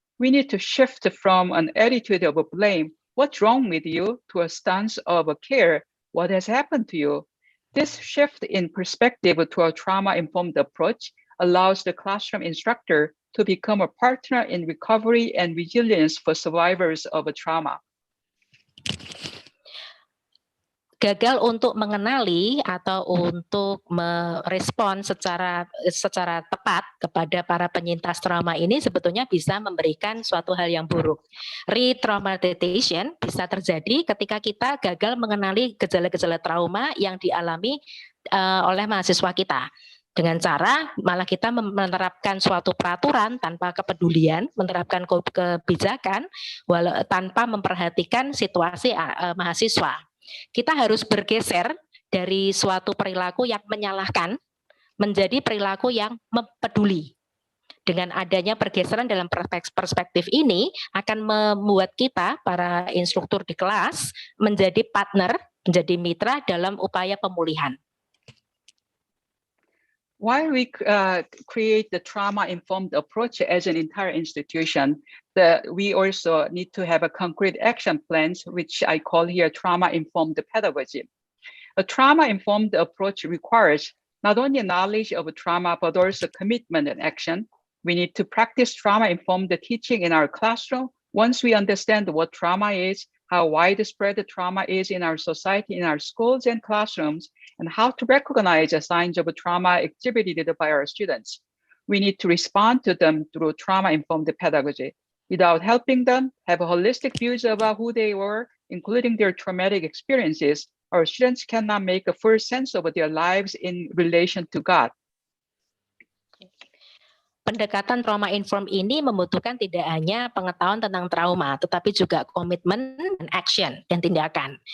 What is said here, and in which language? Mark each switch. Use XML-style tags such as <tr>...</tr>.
<en>We need to shift from an attitude of blame, what's wrong with you, to a stance of care, what has happened to you. This shift in perspective to a trauma-informed approach allows the classroom instructor to become a partner in recovery and resilience for survivors of a trauma.</en> <id>Gagal untuk mengenali atau untuk merespon secara tepat kepada para penyintas trauma ini sebetulnya bisa memberikan suatu hal yang buruk. Re-traumatization bisa terjadi ketika kita gagal mengenali gejala-gejala trauma yang dialami oleh mahasiswa kita. Dengan cara malah kita menerapkan suatu peraturan tanpa kepedulian, menerapkan kebijakan tanpa memperhatikan situasi mahasiswa. Kita harus bergeser dari suatu perilaku yang menyalahkan menjadi perilaku yang peduli. Dengan adanya pergeseran dalam perspektif ini akan membuat kita, para instruktur di kelas, menjadi partner, menjadi mitra dalam upaya pemulihan.</id> <en>while we create the trauma-informed approach as an entire institution, we also need to have a concrete action plans, which I call here trauma-informed pedagogy. A trauma-informed approach requires not only knowledge of trauma, but also commitment and action. We need to practice trauma-informed teaching in our classroom. Once we understand what trauma is, how widespread the trauma is in our society, in our schools and classrooms, and how to recognize the signs of trauma exhibited by our students. We need to respond to them through trauma-informed pedagogy. Without helping them have holistic views about who they were, including their traumatic experiences, our students cannot make a full sense of their lives in relation to God.</en> <id>Pendekatan trauma informed ini membutuhkan tidak hanya pengetahuan tentang trauma, tetapi juga komitmen dan action dan tindakan.</id>